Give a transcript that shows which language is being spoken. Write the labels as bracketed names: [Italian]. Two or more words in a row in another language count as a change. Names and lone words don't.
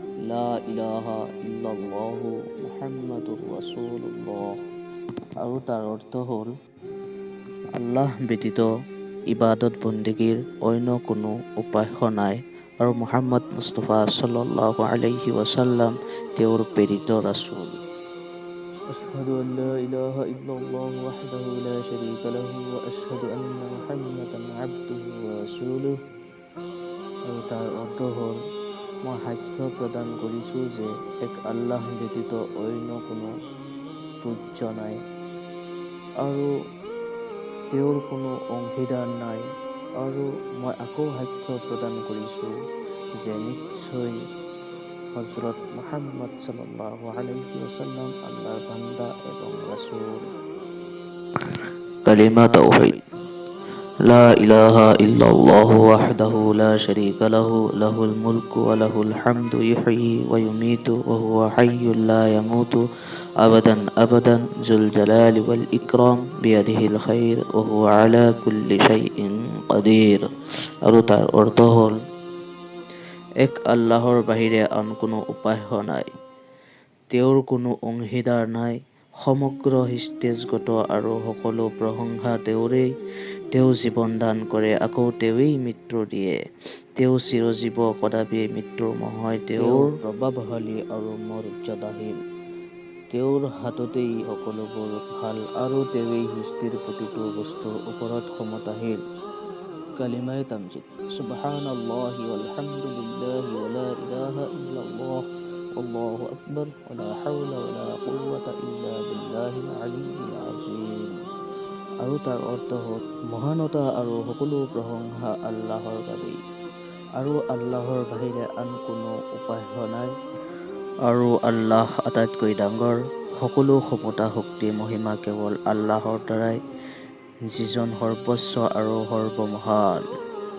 [Arabic] لا إله إلا الله محمد رسول الله. [Assamese] আৰু তাৰ অৰ্থ হ'ল আল্লাহ ব্যতীত ইবাদত বন্দেগীৰ অন্য কোনো উপাস্য নাই আৰু মুহাম্মদ মুস্তাফা [Arabic] صلى الله عليه وسلم [Assamese] তেওঁৰ প্ৰেৰিত ৰাসূল। [Arabic] أشهد ألا إله إلا الله وحده لا شريك له وأشهد أن محمدا عبده ورسوله. [Assamese] আৰু তাৰ অৰ্থ হ'ল মই সাক্ষ্য প্ৰদান কৰিছোঁ যে এক আল্লাহ ব্যতীত অন্য কোনো পূজ্য নাই আৰু তেওঁৰ কোনো অংশীদাৰ নাই, আৰু মই আকৌ সাক্ষ্য প্ৰদান কৰিছোঁ যে নিশ্চয় হযৰত মুহাম্মদ [Arabic] صلى الله عليه وسلم [Assamese] আল্লাহৰ বান্দা এবং ৰাসূল। কালিমা তাওহীদ। [Arabic] لا إله إلا الله وحده لا شريك له له الملك وله الحمد يحيي ويميت وهو حي لا يموت أبدا ذو الجلال والإكرام بيده الخير وهو على كل شيء قدير. [Assamese] আৰু তাৰ অৰ্থ হ'ল এক আল্লাহৰ বাহিৰে আন কোনো উপাস্য নাই, তেওঁৰ কোনো অংশীদাৰ নাই, সমগ্ৰ সৃষ্টিজগত আৰু সকলো প্ৰশংসা তেওঁৰেই। তেওঁ জীৱন দান কৰে, আকৌ তেওঁৱেই মৃত্যু দিয়ে। তেওঁ চিৰজীৱ, কদাপি মৃত্যুৰ নহয়। তেওঁৰ প্ৰভাৱশালী আৰু মৰ্যাদাশীল। তেওঁৰ হাততেই সকলোবোৰ ভাল আৰু তেওঁৱেই সৃষ্টিৰ প্ৰতিটো বস্তুৰ ওপৰত ক্ষমতাশীল। কালিমায়ে তামজিদ। [Arabic] سبحان الله والحمد لله ولا إله إلا الله والله أكبر ولا حول ولا قوة إلا بالله العلي العظيم. [Assamese] আৰু তাৰ অৰ্থ হ'ল মহানতা আৰু সকলো প্ৰশংসা আল্লাহৰ বাবেই, আৰু আল্লাহৰ বাহিৰে আন কোনো উপাস্য নাই, আৰু আল্লাহ আটাইতকৈ ডাঙৰ। সকলো ক্ষমতা, শক্তি, মহিমা কেৱল আল্লাহৰ দ্বাৰাই, যিজন সৰ্বোচ্চ আৰু সৰ্বমহান।